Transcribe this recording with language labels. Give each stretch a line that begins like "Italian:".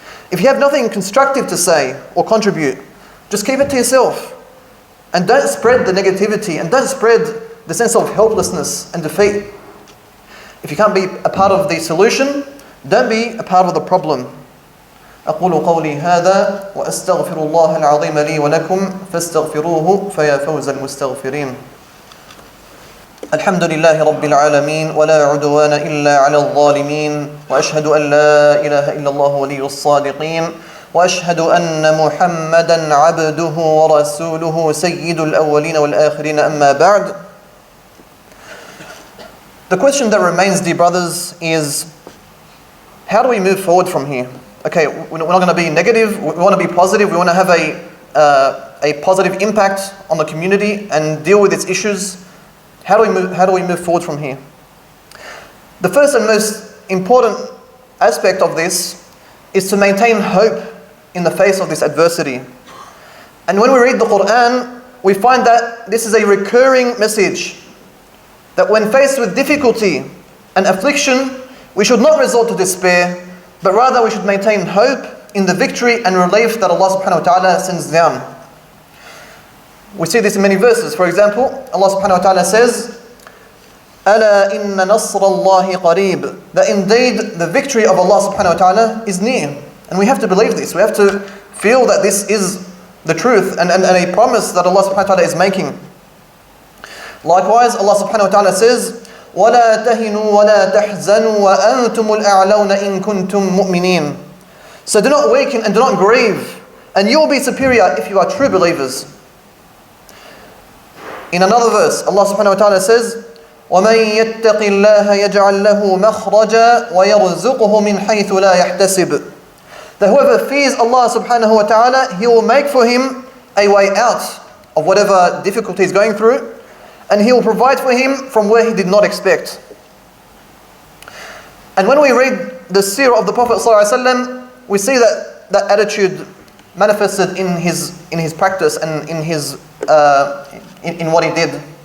English: If you have nothing constructive to say or contribute, just keep it to yourself. And don't spread the negativity and don't spread the sense of helplessness and defeat. If you can't be a part of the solution, don't be a part of the problem.
Arabic: أقول قولي هذا وأستغفر الله العظيم لي ولكم فاستغفروه فيا فوز المستغفرين. الحمد لله رب العالمين ولا عدوان إلا على الظالمين وأشهد أن لا إله إلا الله ولي الصادقين وأشهد أن محمدا عبده ورسوله سيد الأولين والآخرين أما بعد.
English: The question that remains, dear brothers, is how do we move forward from here? Okay, we're not going to be negative, we want to be positive, we want to have a positive impact on the community and deal with its issues. How do we move forward from here? The first and most important aspect of this is to maintain hope in the face of this adversity. And when we read the Quran, we find that this is a recurring message, that when faced with difficulty and affliction, we should not resort to despair, but rather we should maintain hope in the victory and relief that Allah subhanahu wa ta'ala sends down. We see this in many verses. For example, Allah subhanahu wa ta'ala says,
Arabic: أَلَا إِنَّ نَصْرَ اللَّهِ قَرِيبٌ.
English: That indeed the victory of Allah subhanahu wa ta'ala is near. And we have to believe this. We have to feel that this is the truth and a promise that Allah subhanahu wa ta'ala is making. Likewise, Allah subhanahu wa ta'ala says,
Arabic: وَلَا تَهِنُوا وَلَا تَحْزَنُوا وَأَنْتُمُ الْأَعْلَوْنَ إِن كُنْتُم مُؤْمِنِينَ.
English: So do not weaken and do not grieve, and you will be superior if you are true believers. In another verse, Allah subhanahu wa ta'ala says,
Arabic: وَمَن يَتَّقِ اللَّهَ يَجْعَل لَّهُ مَخْرَجًا وَيَرْزُقْهُ مِنْ حَيْثُ لَا يَحْتَسِبُ.
English: That whoever fears Allah subhanahu wa ta'ala, He will make for him a way out of whatever difficulty he's going through, and He will provide for him from where he did not expect. And when we read the seerah of the Prophet ﷺ, we see that attitude manifested in his practice and in what he did.